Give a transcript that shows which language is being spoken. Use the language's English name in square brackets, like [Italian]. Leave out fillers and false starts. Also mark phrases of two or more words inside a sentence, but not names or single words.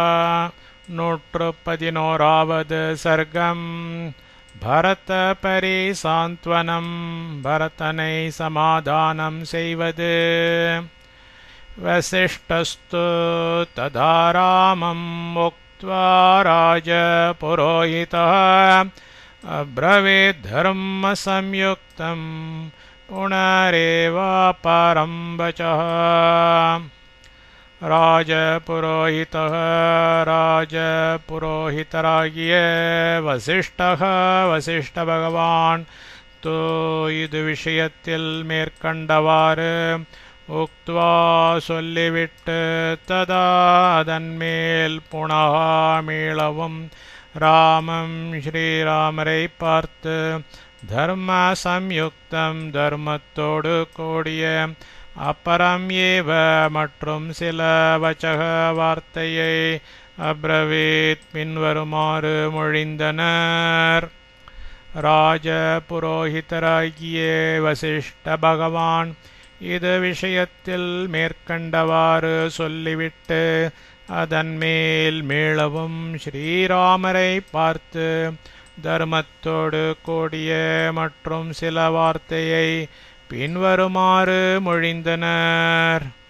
[Sanskrit] 111வது सर्गम् भरत परिसान्त्वनं भरतनै समाधानं செய்வது वसिष्ठस्तु तदा रामम् उक्त्वा राजपुरोहितः अब्रवीत् धर्मसंयुक्तं पुनरेवापरं वचः [Tamil] ராஜபுரோஹிதராகிய வசிஷ்ட பகவான் தோ இது விஷயத்தில் மேற்கண்டவாறு உக்த்வா சொல்லிவிட்டு ததா அதன்மேல் புனகா மீளவும் ராமம் ஸ்ரீராமரை பார்த்து [Sanskrit] धर्म संयुक्तम् [Tamil] தர்மத்தோடு கூடிய [Sanskrit] अपरम एव [Tamil] மற்றும் சில வச்சக வார்த்தையை அப்ரவீத் பின்வருமாறு மொழிந்தனர். ராஜபுரோஹிதராகிய வசிஷ்ட பகவான் இது விஷயத்தில் மேற்கண்டவாறு சொல்லிவிட்டு அதன் மேல் மீளவும் ஸ்ரீராமரை பார்த்து தர்மத்தோடு கூடிய மற்றும் சில வார்த்தையை பின்வருமாறு மொழிந்தனர்.